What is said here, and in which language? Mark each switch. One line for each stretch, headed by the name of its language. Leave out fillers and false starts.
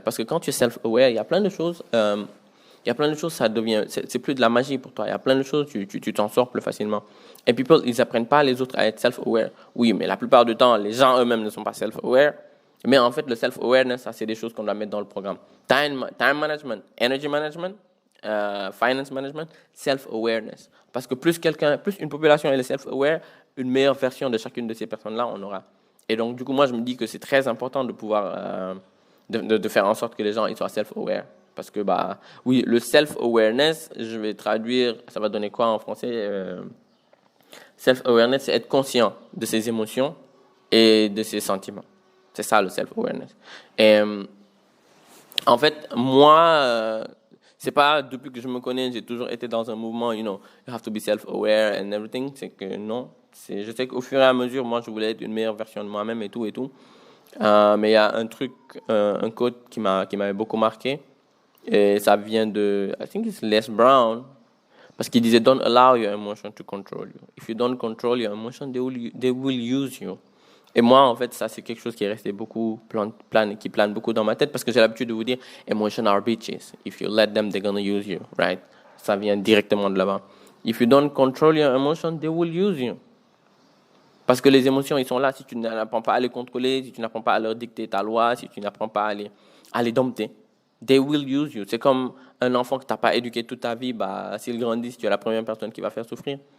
French: Parce que quand tu es self-aware, il y a plein de choses, ça devient, c'est plus de la magie pour toi. Il y a plein de choses, tu t'en sors plus facilement. Et people, ils apprennent pas les autres à être self-aware. Oui, mais la plupart du temps, les gens eux-mêmes ne sont pas self-aware. Mais en fait, le self-awareness, ça, c'est des choses qu'on doit mettre dans le programme. Time management, energy management, finance management, self-awareness. Parce que plus une population est self-aware, une meilleure version de chacune de ces personnes-là, on aura. Et donc, du coup, moi, je me dis que c'est très important de pouvoir, de faire en sorte que les gens ils soient self-aware. Parce que, oui, le self-awareness, je vais traduire, ça va donner quoi en français self-awareness, c'est être conscient de ses émotions et de ses sentiments. C'est ça, le self-awareness. Et en fait, moi... c'est pas depuis que je me connais, j'ai toujours été dans un mouvement,
English: you have to be self-aware and everything.
French: C'est que non, Je sais qu'au fur et à mesure, moi, je voulais être une meilleure version de moi-même et tout et tout. Mais il y a un truc, un quote qui m'avait beaucoup marqué. Et ça vient de,
English: I think it's Les Brown.
French: Parce qu'il disait,
English: don't allow your emotion to control you. If you don't control your emotion, they will use you.
French: Et moi, en fait, ça, c'est quelque chose qui est resté beaucoup, qui plane beaucoup dans ma tête parce que j'ai l'habitude de vous dire,
English: emotions are bitches. If you let them, they're gonna use you, right?
French: Ça vient directement de là-bas.
English: If you don't control your emotions, they will use you.
French: Parce que les émotions, ils sont là. Si tu n'apprends pas à les contrôler, si tu n'apprends pas à leur dicter ta loi, si tu n'apprends pas à les dompter,
English: they will use you.
French: C'est comme un enfant que tu n'as pas éduqué toute ta vie, bah, s'il grandit, tu es la première personne qui va faire souffrir.